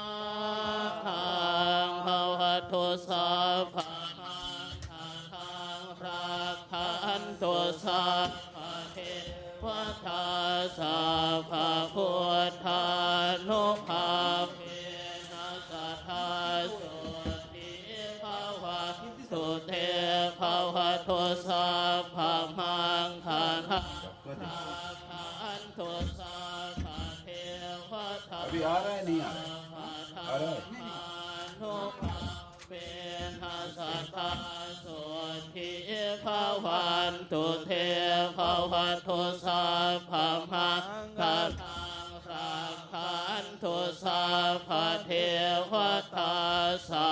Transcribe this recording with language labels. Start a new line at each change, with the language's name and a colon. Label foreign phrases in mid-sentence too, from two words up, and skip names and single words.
Pali: คังภวตุสัพพะทังรักขันตุสัพพะเทวตาสัพพะพุทธานุภาเวนัสสะสุติภวะตุเตภวะตุสัพพะมังคันธรักขันตุสัพพะเทวตา
Hindi: अभी आ रहा है नहीं आ रहा है? आ रहा है?
Pali: เป็นหัสถาสุทิภวันตุเทภวัตุสั พพะมังคันรักขัน ตุสัพพะเทวตาสั